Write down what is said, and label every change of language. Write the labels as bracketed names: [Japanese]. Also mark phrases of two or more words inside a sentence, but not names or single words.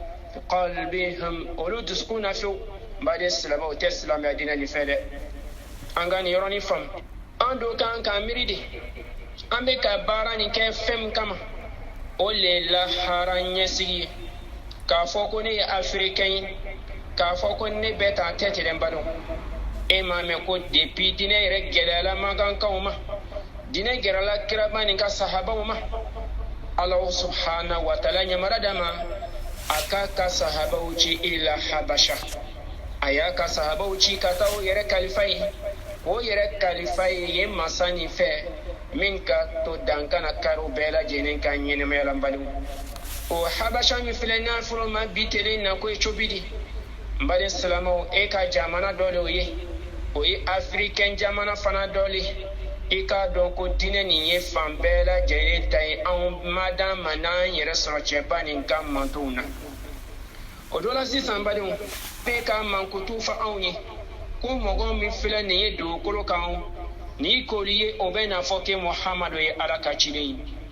[Bambara] qalbihim olu dusukun na fewu baden silama o tɛ silamaya diinɛ nin fɛ dɛ an ka nin yɔrɔnin faamu an do kan k'an miiri de an bɛ ka baara nin kɛ fɛn min kama o le lahara ɲɛsigi ye k'a fɔ ko ne ye afirikɛn ye k'a fɔ ko ne bɛ taa tɛ tɛrɛn badenw e m'a mɛn ko depuis diinɛ yɛrɛ gɛlɛyala magankanw ma diinɛ gɛrɛla kiraba nin ka sahabaw ma [Arabic] الله سبحانه وتعالى [Bambara] ɲamara d'a ma a k'a ka sahabaw ci [Arabic] إلى الحبشة [Bambara] a y'a ka sahabaw ci ka taa o yɛrɛ kalifa ye o yɛrɛ kalifa ye masa nin fɛ min ka to dankana kariw bɛɛ lajɛlen ka ɲɛnɛmaya la badenw o habasha min filɛ n'a fɔra ma bi tele na ko ye cobi di n baden silamaw e ka jamana dɔ le o ye afirikɛn jamana fana dɔ le i k'a dɔn ko diinɛ nin ye fan bɛɛ lajɛlen ta ye anw madama n'an yɛrɛ sɔrɔ cɛba nin ka mantonw na o dɔ la sisan badenw bɛɛ ka mankutu fɔ anw ye ko mɔgɔ min filɛ nin ye dugukolo kan ni koli ye o bɛ n'a fɔ ke muhamadu ye ala ka ciden ye